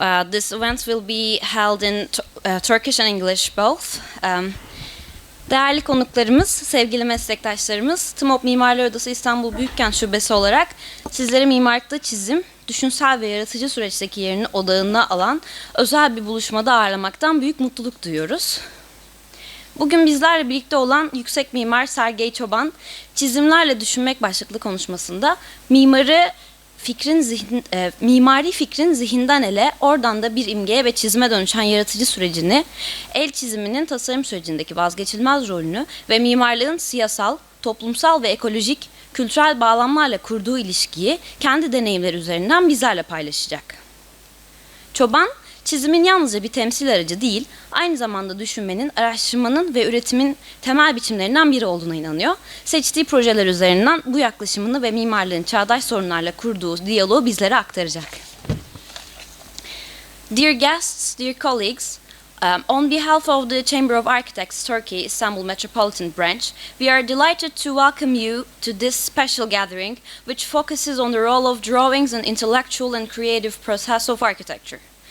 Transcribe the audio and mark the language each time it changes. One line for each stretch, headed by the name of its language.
English: This event will be held in Turkish and English both.
Turkish: Değerli konuklarımız, sevgili meslektaşlarımız, Tchoban Mimarlar Odası İstanbul Büyükkent Şubesi olarak sizlere mimarlıkta çizim, düşünsel ve yaratıcı süreçteki yerini odağına alan özel bir buluşmada ağırlamaktan büyük mutluluk duyuyoruz. Bugün bizlerle birlikte olan Yüksek Mimar Sergei Tchoban, Çizimlerle Düşünmek başlıklı konuşmasında mimari fikrin zihinden ele, oradan da bir imgeye ve çizime dönüşen yaratıcı sürecini, el çiziminin tasarım sürecindeki vazgeçilmez rolünü ve mimarlığın siyasal, toplumsal ve ekolojik, kültürel bağlamlarla kurduğu ilişkiyi kendi deneyimleri üzerinden bizlerle paylaşacak. Tchoban, çizimin yalnızca bir temsil aracı değil, aynı zamanda düşünmenin, araştırmanın ve üretimin temel biçimlerinden biri olduğuna inanıyor. Seçtiği projeler üzerinden bu yaklaşımını ve mimarlığın çağdaş sorunlarla kurduğu diyaloğu bizlere aktaracak.
English: Dear guests, dear colleagues, on behalf of the Chamber of Architects Turkey Istanbul Metropolitan Branch, we are delighted to welcome you to this special gathering, which focuses on the role of drawings and intellectual and creative process of architecture.